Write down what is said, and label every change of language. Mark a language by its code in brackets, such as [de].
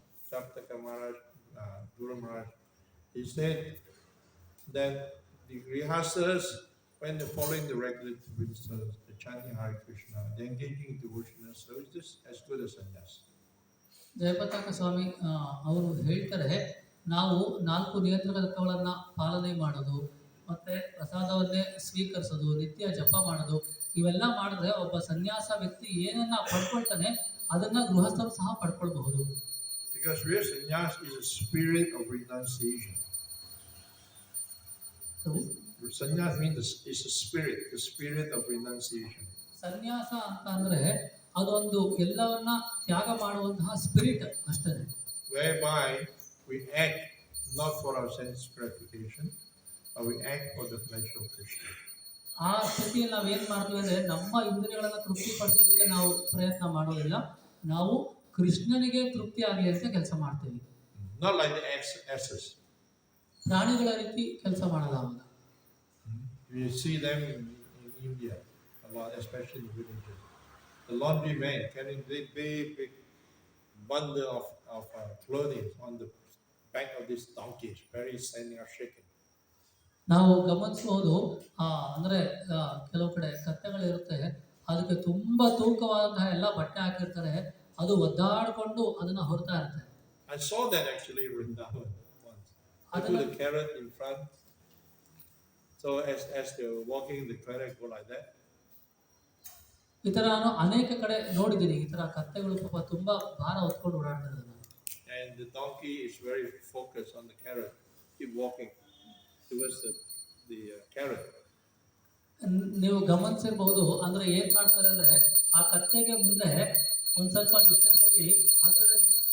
[en] Japtaka Maharaj, Guru Maharaj, he said that the grihastas, when they're following the regular principles, the chanting Hare Krishna, the engaging in devotional service, is as good as sannyas. [kn] Jayapataka ಸ್ವಾಮಿ ಅವರು ಹೇಳ್ತಾರೆ, ನಾವು 4 ನಿಯಂತ್ರಕಗಳನ್ನು ಪಾಲನೆ ಮಾಡೋದು, ಮತ್ತೆ ಪ್ರಸಾದವನ್ನೇ ಸ್ವೀಕರಿಸೋದು, ನಿತ್ಯ ಜಪ ಮಾಡೋದು, ಇವೆಲ್ಲ ಮಾಡಿದ್ರೆ ಒಬ್ಬ ಸನ್ಯಾಸ ವ್ಯಕ್ತಿ ಏನನ್ನ ಪಡ್ಕೊಳ್ತಾನೆ ಅದನ್ನ ಗೃಹಸ್ಥರು ಸಹ ಪಡ್ಕೊಳ್ಬಹುದು. [en] Because real sannyas is a spirit of renunciation. Sannyas means is a spirit, the spirit of renunciation. [kn] ಸನ್ಯಾಸ ಅಂತ ಅಂದ್ರೆ ಅದೊಂದು ಎಲ್ಲವನ್ನ ತ್ಯಾಗ ಮಾಡುವಂತಹ ಸ್ಪಿರಿಟ್ ಅಷ್ಟೇ. [en] Whereby we act not for our sense gratification, but we act for the pleasure of Krishna. [kn] ಆ ಸ್ಥಿತಿಯಲ್ಲಿ ನಾವು ಏನ್ ಮಾಡ್ತೀವಿ ಅಂದ್ರೆ ನಮ್ಮ ಇಂದ್ರಿಯಗಳನ್ನ ತೃಪ್ತಿಪಡಿಸೋದಕ್ಕೆ ನಾವು ಪ್ರಯತ್ನ ಮಾಡೋದಿಲ್ಲ, ನಾವು ಕೃಷ್ಣನಿಗೆ ತೃಪ್ತಿ ಆಗಲಿ ಅಂತ ಕೆಲಸ ಮಾಡ್ತೀವಿ. [en] Not like the asses. [kn] ಪ್ರಾಣಿಗಳ ರೀತಿ ಕೆಲಸ ಮಾಡಲ್ಲ ಅವಾಗ. [en] We see them in India a lot, especially in the villages. The laundry men carrying big bundle of clothing on the back of these donkeys, very standing or shaking. [kn] ನಾವು ಗಮನಿಸಬಹುದು, ಅಂದ್ರೆ ಕೆಲವು ಕಡೆ ಕತ್ತೆಗಳಿರುತ್ತೆ, ಅದಕ್ಕೆ ತುಂಬಾ ತೂಕವಾದಂತಹ ಎಲ್ಲ ಬಟ್ಟೆ ಹಾಕಿರ್ತಾರೆ, ಅದು ಒದ್ದಾಡಿಕೊಂಡು ಅದನ್ನ ಹೊರತಾ ಇರುತ್ತೆ. [en] I saw that actually in Vrindavan once. They put a carrot in front. So as they're walking, the carrot go like that. [kn] ಈ ತರ ನಾನು ಅನೇಕ ಕಡೆ ನೋಡಿದ್ದೀನಿ, ಈ ತರ ಕತ್ತೆಗಳು ಪಾಪ ತುಂಬಾ ಭಾರ ಹೊತ್ಕೊಂಡು ಓಡಾಡ್ತಾರೆ. [en] And the donkey is very focused on the carrot, keep walking towards the carrot. [kn] ನೀವು ಗಮನಿಸಿರಬಹುದು, ಅಂದ್ರೆ ಏನ್ ಮಾಡ್ತಾರೆ ಅಂದ್ರೆ ಆ ಕತ್ತೆಗೆ ಮುಂದೆ ಒಂದ್ ಸ್ವಲ್ಪ ಡಿಸ್ಟೆನ್ಸ್ ಅಲ್ಲಿ ಹಗ್ಗದಲ್ಲಿ